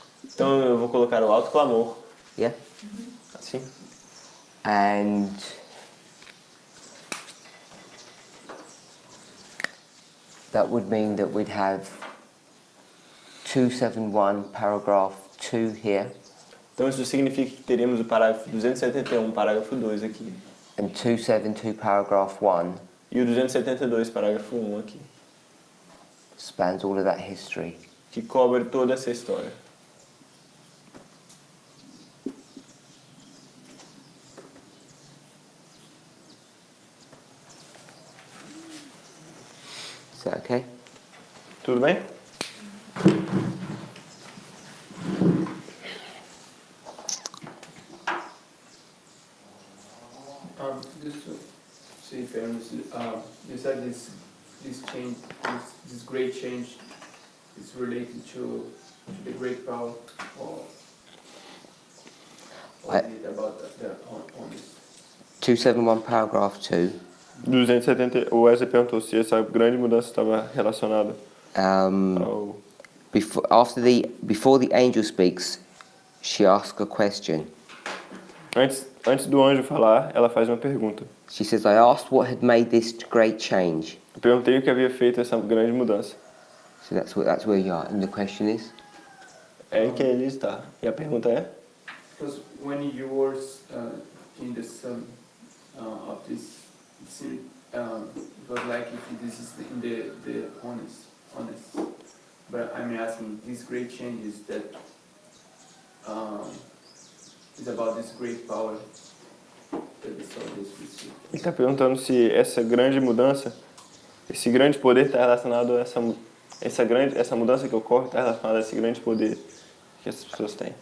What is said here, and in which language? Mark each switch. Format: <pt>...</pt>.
<pt>Então eu vou colocar o alto clamor.</pt> <en>Yeah?</en> <pt>Assim.</pt> <en>And that would mean that we'd have 271 paragraph 2 here</en> <pt>Então isso significa que teremos o parágrafo 271, parágrafo 2 aqui.</pt> <en>and 272 paragraph 1</en> <pt>E o 272, parágrafo 1 aqui.</pt> <en>spans all of that history.</en> <pt>Que cobre toda essa história.</pt> <en>Is that okay?</en> <pt>Tudo bem?</pt> <en>Just to see if I understood, you said this change, this great change is related to the great power, or I- is it about on this? 271 paragraph 2</en> <pt>270, o Wesley perguntou se essa grande mudança estava relacionada ao...</pt> <en>before the angel speaks, she asks a question.</en> <pt>Antes do anjo falar, ela faz uma pergunta.</pt> <en>She says, I asked what had made this great change.</en> <pt>Eu perguntei o que havia feito essa grande mudança.</pt> <en>So that's where you are. And the question is?</en> <pt>É em que ele está. E a pergunta é?</pt> <en>Because when you were in the sum of this, it seemed it was like if this is in the honest. But I'm asking these great changes that is about this great power that the soldiers receive.</en> <pt>Ele está perguntando se essa grande mudança, esse grande poder está relacionado a essa mudança que ocorre está relacionada a esse grande poder que essas pessoas têm.</pt>